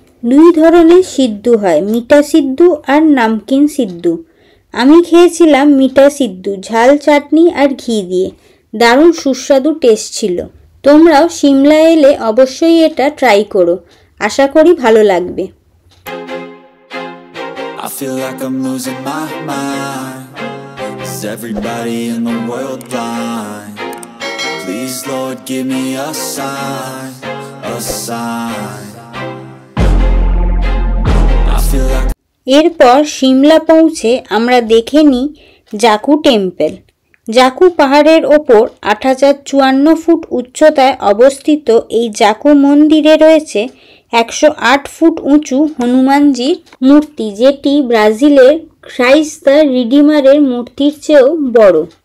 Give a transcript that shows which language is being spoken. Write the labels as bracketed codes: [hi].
[bn] দুই ধরনের সিদ্ধু হয়, মিঠা সিদ্ধু আর নামকিন সিদ্ধু। আমি খেয়েছিলাম মিঠা সিদ্ধু, ঝাল চাটনি আর ঘি দিয়ে। দারুণ সুস্বাদু টেস্ট ছিল। তোমরাও সিমলা এলে অবশ্যই এটা ট্রাই করো, আশা করি ভালো লাগবে। [en] I feel like I'm losing my mind. Is everybody in the world blind? Please Lord give me a sign, a sign. I feel like [bn] এরপর সিমলা পৌঁছে আমরা দেখে নিই জাকু টেম্পল। জাকু পাহাড়ের ওপর ৮০৫৪ ফুট উচ্চতায় অবস্থিত এই জাকু মন্দিরে রয়েছে ১০৮ ফুট উঁচু হনুমানজির মূর্তি, যেটি ব্রাজিলের ক্রাইস্ট দ্য রিডিমারের মূর্তির চেয়েও বড়।